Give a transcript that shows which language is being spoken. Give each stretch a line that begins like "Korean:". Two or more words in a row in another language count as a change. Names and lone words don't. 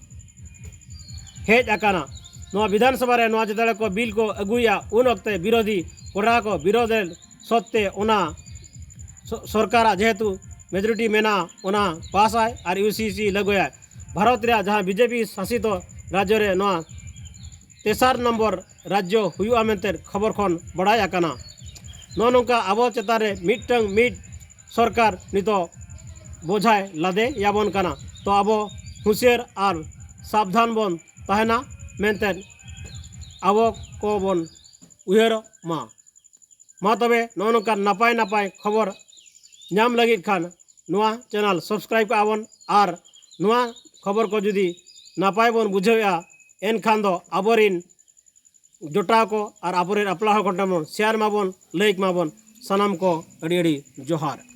Santali: हेज आकाना नोआ विधानसभा रे नोआ जदले को बिल को अगुया उन वक्ते विरोधी कोड़ा को विरोध सत्ते ओना सरकार जेहेतु मेजोरिटी मेना ओना पास आय और यूसीसी लगुया भारत रे जहां बीजेपी शासित राज्य रे नोआ तेसार नंबर राज्य हुआ मेंते खबर खन बड़ाय आकाना नो नोंका आबो चेतारे मिटंग मिट सरकार नितो बोझाय लादे याबन काना तो आबो हुशियार और सावधान बन तहना मेंते आबो को बन उयर मा तबे नो नोंका नापाय नापाय खबर नाम लगी खान नोआ चैनल सब्सक्राइब का आबन और नोआ खबर को जुदी नापाय बन बुझेया एन खान दो आबरिन जोटा को और आबरिन अपला हो शेयर माबन लाइक माबन सनाम को अड़ी अड़ी जोहार।